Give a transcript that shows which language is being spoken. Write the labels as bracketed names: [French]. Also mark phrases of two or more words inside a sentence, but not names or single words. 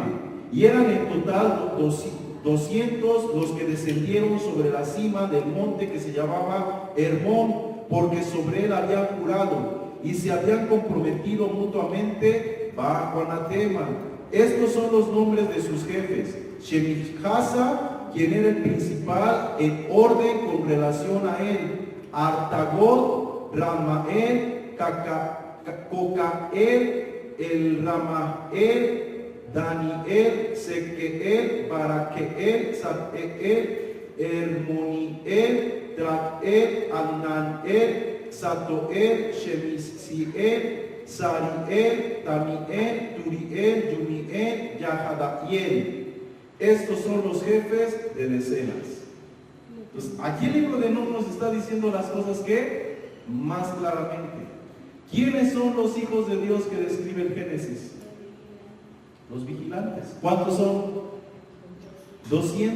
[Spanish] Y eran en total 200 los que descendieron sobre la cima del monte que se llamaba Hermón, porque sobre él habían jurado y se habían comprometido mutuamente bajo anatema. Estos son los nombres de sus jefes: Shemijasa, quien era el principal en orden con relación a él; Artagod, Ramael, Cocael, el Ramael, Daniel, Sequeel, Baraqueel, Sateel, Hermoniel, Trael, Ananel, Satoel, Shemisiel, Sariel, Tamiel, Turiel, Yumiel, Yahadaiel. Estos son los jefes de decenas. Entonces, aquí el libro de Enoc nos está diciendo las cosas que más claramente. ¿Quiénes son los hijos de Dios que describe el Génesis? Los vigilantes. ¿Cuántos son? 200.